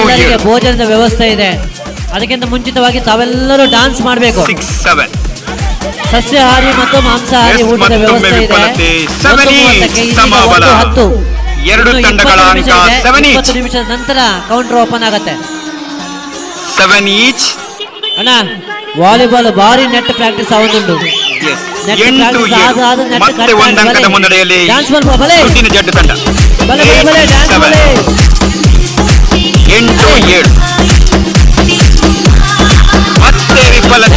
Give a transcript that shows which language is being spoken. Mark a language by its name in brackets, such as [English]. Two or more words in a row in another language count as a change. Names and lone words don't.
[Kannada] ಎಲ್ಲರಿಗೆ ಭೋಜನದ ವ್ಯವಸ್ಥೆ ಇದೆ. ಅದಕ್ಕಿಂತ ಮುಂಚಿತವಾಗಿ ತಾವೆಲ್ಲರೂ ಡಾನ್ಸ್ ಮಾಡಬೇಕು. 6-7 ಸಸ್ಯಾಹಾರಿ ಮತ್ತು ಮಾಂಸಾಹಾರಿ ಎಸ್, ಊಟದ ಮತ್ತೊಮ್ಮೆ ವ್ಯವಸ್ಥೆ ಇದೆ. ವಿಫಲತೆ. 1:30ಕ್ಕೆ ಇದೀಗ ಸಮಬಲ. 1:10. ಎರಡು ಇನ್ನು ತಂಡಗಳ 20 ಅಂಕ ನಿಮಿಷ ಇದೆ. [English] 7 each. [Kannada] 20 ನಿಮಿಷದ ನಂತರ [English] counter open [Kannada] ಆಗತ್ತೆ. [English] 7 ಈಚ್. [Kannada] ಅಣ್ಣ, ವಾಲಿಬಾಲ್ ಭಾರಿ [English] net practice [Kannada] ಆಗುന്നുണ്ട്. ನೆಟ್ 8-7 ಪ್ರಾಕ್ಟೀಸ್ ಆದ ನೆಟ್ ಮತ್ತೆ ಒಂದಂಕದ ಮುನ್ನಡೆಯಲ್ಲಿ ಡ್ಯಾನ್ಸ್ ಬಲ್ ಬಲೆ ದುಡ್ಡಿನ ಜಡ್ಡು ತಂಡ. [Tulu] ಬಲೆ ಬಲೆ ಬಲೆ ಡ್ಯಾನ್ಸ್ 8-7 ಬಲೆ [Kannada] 8-7 ಮತ್ತೆ ವಿಫಲತೆ.